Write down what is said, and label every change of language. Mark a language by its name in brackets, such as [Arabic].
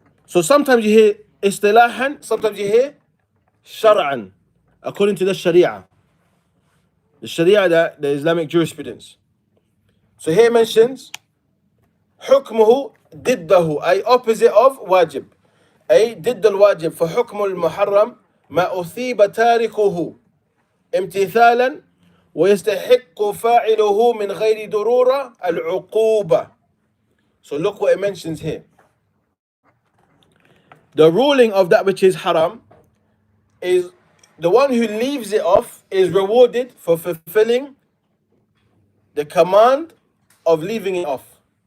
[English] So sometimes you hear istilahan, sometimes you hear shar'an, according to the sharia. The sharia, the Islamic jurisprudence. So here it mentions حكمه ضده, أي opposite of واجب. [Arabic] أي ضد الواجب. فحكم المحرم ما أثيب تاركه امتثالا ويستحق فاعله من غير ضرورة العقوبة. [English] So look what it mentions here. The ruling of that which is haram is the one who leaves it off is rewarded for fulfilling the command of leaving it off.